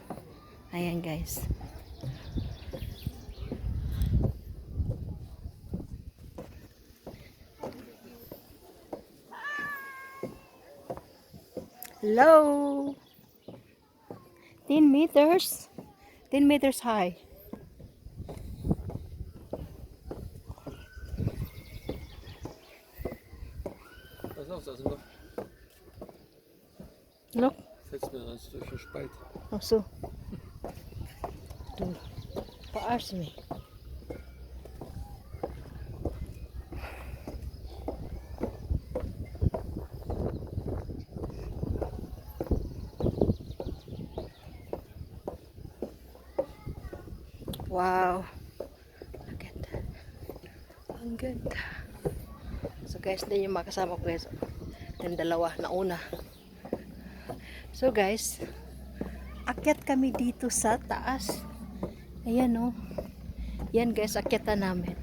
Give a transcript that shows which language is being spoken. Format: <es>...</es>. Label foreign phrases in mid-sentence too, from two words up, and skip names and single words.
<tl>Ayan guys. Hello.</tl> <en>10 meters. 10 meters high.</en> <de>Pass auf, da ist ein Loch.</de> <en>Look.</en> <de>Fällst mir das durch den Spalt. Oh, so. Du verarsch mich.</de> <en>Wow. Look at that.</en> <tl>Ang ganda. So guys, din yung makasama ko guys. Yung dalawa na una. So guys, akyat kami dito sa taas. Ayan oh. Yan guys, akyatan namin.</tl>